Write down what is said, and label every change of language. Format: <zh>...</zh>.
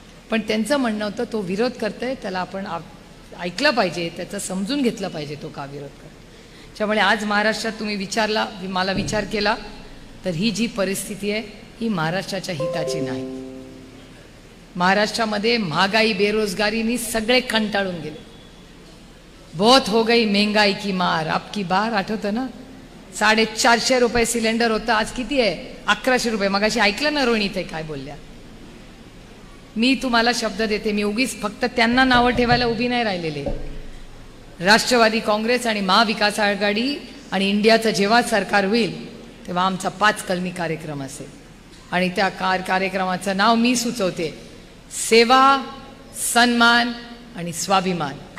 <mr>पण त्यांचं म्हणणं होतं तो विरोध करतोय, त्याला आपण ऐकलं पाहिजे, त्याचं समजून घेतलं पाहिजे तो का विरोध करतो. त्यामुळे आज महाराष्ट्रात तुम्ही विचारला, मला विचार केला, तर ही जी परिस्थिती आहे ही महाराष्ट्राच्या हिताची नाही. महाराष्ट्रामध्ये महागाई बेरोजगारीनी सगळे कंटाळून गेले.</mr> <hi>बहुत हो गई महंगाई की मार, अब की बार.</hi> <mr>आठवतं ना? 450 रुपये सिलेंडर होतं, आज किती आहे? 1100 रुपये. मगाशी ऐकलं ना रोहिणी ते काय बोलल्या? मी तुम्हाला शब्द देते, मी उगीच फक्त त्यांना नावं ठेवायला उभी नाही राहिलेले. राष्ट्रवादी काँग्रेस आणि महाविकास आघाडी आणि इंडियाचं जेव्हा सरकार होईल तेव्हा आमचा 5 कलमी कार्यक्रम असेल आणि त्या कार्यक्रमाचं नाव मी सुचवते, सेवा, सन्मान आणि स्वाभिमान.</mr>